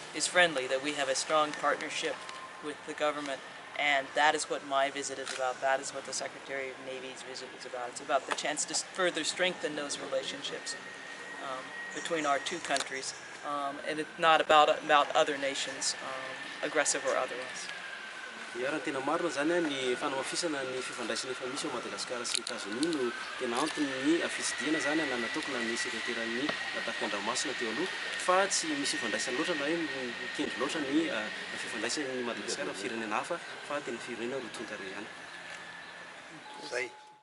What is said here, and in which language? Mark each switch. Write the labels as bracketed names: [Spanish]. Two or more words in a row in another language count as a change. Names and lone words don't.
[English] friendly, that we have a strong partnership with the government, and that is what my visit is about. That is what the Secretary of Navy's visit is about. It's about the chance to further strengthen those relationships between our two countries, and it's not about other nations, aggressive or otherwise. [Malagasy] Raha tena marina zany ny fanamafisana ny fifandraisana efa misy ao Madagasikara sy États-Unis no tena antony ny fitsidiana zany nanatokana ny sekreteran'ny tafika-andranomasina teo aloha fa tsy misy fifandraisana loatra na hoe mikendry loatra ny fifandraisan'ny Madagasikara firenena hafa fa tena firenena roa tonta iray ihany.